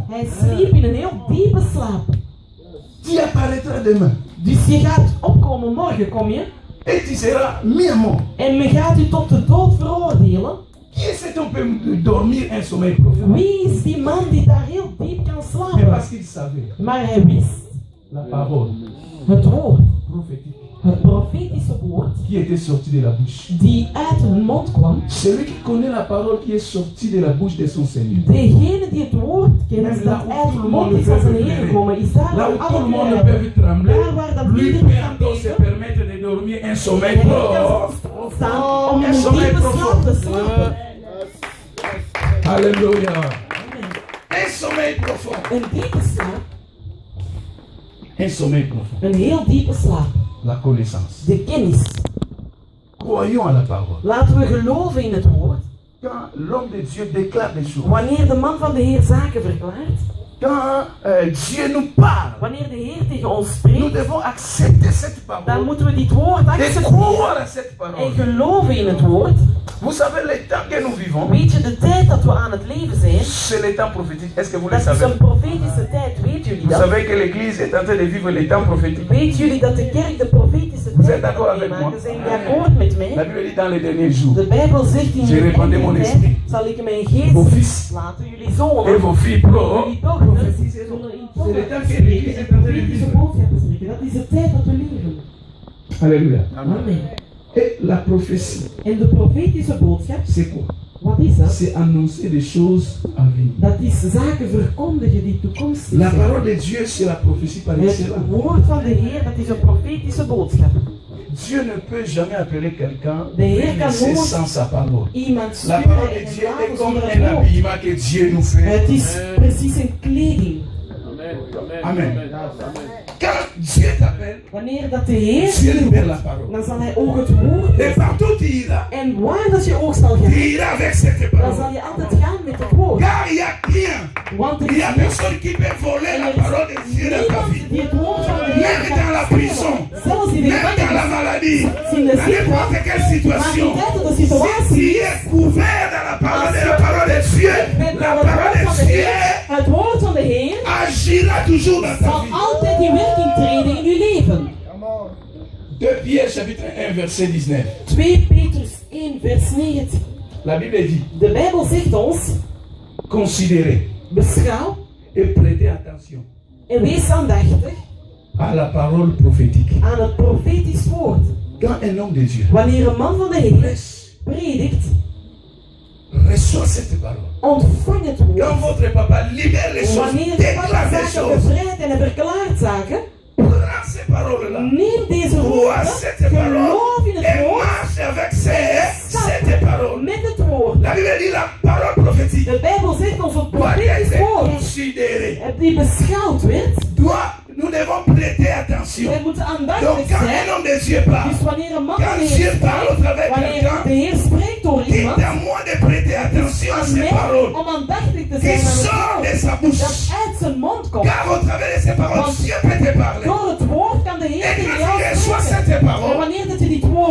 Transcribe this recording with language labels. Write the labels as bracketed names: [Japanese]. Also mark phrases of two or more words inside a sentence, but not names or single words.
[Dutch] hij sliep in een heel diepe slaap. [French] Tu apparaîtras demain [Dutch] Dus je gaat opkomen morgen, kom je, [French] et tu seras mis à mort. [Dutch] en men gaat u tot de dood veroordelen. [French] Qui est cet homme peut dormir un sommeil profond? [Dutch] Wie is die man die daar heel diep kan [French] Mais [Dutch] slapen? [French] parce qu'il savait [Dutch] Maar hij wist [French] la parole [Dutch] het woord [French] prophétique [Dutch] Het profetische woord [French] qui était sorti de la bouche. [Dutch] die uit hun mond kwam. [French] Celui qui connaît la parole qui est sortie de la bouche de son Seigneur. [Dutch] Degene die het woord kent dat uit de mond is van zijn Heer gekomen, is daar [French] Là où [Dutch] waar [French] tout le [Dutch] alle [French] monde pleuren. peut trembler, [Dutch] Daar waar dat [French] lui [Dutch] iedereen [French] peut [Dutch] kan [French] encore se [Dutch] beven. [French] permettre de dormir un sommeil [Dutch] En hij kan [French] profond. [Dutch] staan om En een [French] sommeil [Dutch] diepe slaap te [French] profond. [Dutch] slapen. [French] Alléluia. Un sommeil profond. [Dutch] Een diepe slaap, [French] Un sommeil profond. [Dutch] een heel diepe slaap. [French] La connaissance. [Dutch] De kennis. [French] Croyons à la parole. [Dutch] Laten we geloven in het woord. [French] Quand l'homme de Dieu déclare des choses, [Dutch] Wanneer de man van de Heer zaken verklaart, [French] quand Dieu nous parle, [Dutch] wanneer de Heer tegen ons [French] nous [Dutch] spreekt, [French] devons accepter cette [Dutch] dan [French] parole [Dutch] moeten we dit woord [French] et [Dutch] accepteren [French] croire à cette [Dutch] en [French] parole. [Dutch] geloven in het woord. [French] Vous savez, le temps que nous vivons, [Dutch] Weet je, de tijd dat we aan het leven zijn, [French] c'est le temps prophétique. Est-ce que vous le [Dutch] dat is [French] savez? [Dutch] een profetische tijd. Weet jullie [French] Vous [Dutch] dat? [French] savez que l'Église est en train de vivre les temps prophétiques. [Dutch] Weet jullie dat de kerk de profetische [French] Vous [Dutch] tijd [French] êtes d'accord avec [Dutch] meemaken? [French] moi? [Dutch] Zijn jullie akkoord met [French] La [Dutch] mij? [French] Bible dit dans les derniers jours, [Dutch] De Bijbel zegt in [French] Je [Dutch] de [French] répandais mon [Dutch] tijd [French] esprit. [Dutch] zal ik mijn [French] vos [Dutch] geest [French] fils [Dutch] laten. Jullie [French] et [Dutch] zonen, [French] vos filles pro. [Dutch] jullie dochters, [French] prophétiser. [Dutch] zullen in [French] C'est le temps [Dutch] tongen [French] que l'Église [Dutch] spreken [French] est [Dutch] en [French] en train de [Dutch] profetische [French] vivre. [Dutch] boodschappen spreken. Dat is de tijd dat we leven. [French] Alléluia. Amen. Et la prophétie, [Dutch] En de profetische boodschap, [French] c'est quoi? [Dutch] wat is dat? [French] C'est annoncer des choses à venir. [Dutch] Dat is zaken verkondigen die toekomstig [French] La [Dutch] zijn. [French] parole de Dieu, c'est la prophétie par [Dutch] Het [French] excellence. [Dutch] woord van de Heer, dat is een profetische boodschap. [French] Dieu ne peut jamais appeler quelqu'un [Dutch] De Heer kan [French] bénissez [Dutch] nooit [French] sans sa parole. [Dutch] iemand [French] La [Dutch] sturen [French] parole [Dutch] en [French] de [Dutch] een [French] Dieu est [Dutch] laten [French] comme [Dutch] zonder [French] un [Dutch] het woord. [French] habillement que Dieu nous fait. [Dutch] Het is precies een kleding. [French] Amen. Quand Dieu t'appelle, [Dutch] Wanneer dat de Heer [French] Dieu [Dutch] je [French] libère la [Dutch] roept, [French] parole. [Dutch] dan zal hij ook het woord [French] Et partout tu iras, [Dutch] en waar dat je ook zal [French] tu [Dutch] gaan, [French] iras avec cette [Dutch] dan [French] parole. [Dutch] zal je altijd gaan met het woord. [French] Car il n'y a rien, [Dutch] Want er [French] il n'y a [Dutch] is [French] personne qui peut voler la parole de Dieu dans ta vie. [Dutch] niemand die het woord van de Heer [French] Même dans la [Dutch] kan [French] prison, [Dutch] stelen. Zelfs in de [French] même dans la [Dutch] gevangenis, [French] maladie, [Dutch] in de [French] dans n'importe [Dutch] ziekte, [French] quelle [Dutch] maar [French] situation. [Dutch] in de [French] Si tu [Dutch] situatie, [French] es couvert dans la parole de Dieu, [Dutch] met [French] la [Dutch] het [French] parole [Dutch] woord van [French] de [Dutch] de [French] Dieu [Dutch] Heer, het woord van de Heer [French] agira toujours dans ta [Dutch] zal [French] vie. [Dutch] altijd in werking treden in uw leven. [French] 2 Pierre chapitre 1 verset 19. [Dutch] 2 Petrus 1 vers 19. [French] La Bible dit, [Dutch] De Bijbel zegt ons, [French] considérez [Dutch] beschouw [French] et prêtez attention [Dutch] en wees aandachtig [French] à la parole prophétique. [Dutch] aan het profetisch woord. [French] Quand un homme de Dieu [Dutch] Wanneer een man van de Heer [French] prêche, [Dutch] predikt, [French] reçoit cette parole. [Dutch] ontvang het [French] Quand [Dutch] woord. [French] votre papa libère les choses, [Dutch] Wanneer de [French] déclare [Dutch] papa [French] des [Dutch] zaken [French] choses, [Dutch] bevrijdt en hij verklaart zaken, [French] prends ces paroles-là. [Dutch] neem deze [French] Crois [Dutch] woorden, [French] cette parole [Dutch] geloof in het [French] et [Dutch] woord, [French] marche avec cette parole. [Dutch] met het woord. [French] La Bible dit la parole prophétique [Dutch] De Bijbel zegt ons het [French] doit [Dutch] profetisch [French] être [Dutch] woord, [French] considérée. [Dutch] die beschouwd werd. [French] Nous devons prêter attention. [Dutch] Wij moeten [French] Donc [Dutch] aandachtig [French] quand [Dutch] zijn. [French] un homme de Dieu parle, [Dutch] Dus wanneer een man van [French] quand [Dutch] de [French] Dieu [Dutch] Heer [French] parle au [Dutch] spreekt, [French] travers de [Dutch] wanneer [French] quelqu'un, [Dutch] de Heer spreekt door [French] c'est [Dutch] iemand, [French] à moi de prêter attention à [Dutch] aan [French] ces [Dutch] mij [French] paroles [Dutch] om aandachtig te [French] qui [Dutch] zijn aan [French] sortent de [Dutch] het [French] sa [Dutch] woord [French] bouche. [Dutch] dat uit zijn mond komt. [French] Car au travers de ces paroles, [Dutch] Want [French] Dieu peut te parler. [Dutch] door het woord kan de Heer [French] Et [Dutch] tegen [French] quand [Dutch] jou [French] tu reçois [Dutch] spreken. [French] cette [Dutch] En [French] parole, [Dutch] wanneer dat je dit woord